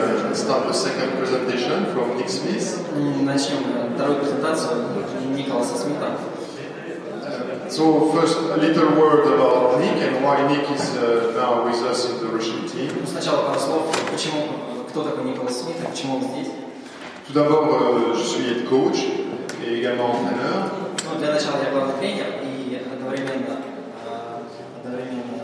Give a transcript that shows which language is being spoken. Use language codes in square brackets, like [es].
[en] Let's start the second presentation from Nick Smith. [ru] Начнем вторую презентацию Николаса Смита. [en] So first, a little word about Nick and why Nick is now with us in the Russian team. [ru] Сначала пару слов, почему, кто такой Николас Смит и почему он здесь. [fr] Tout d'abord, je suis head coach et également entraîneur. [ru] Ну, для начала я главный тренер и одновременно тренер.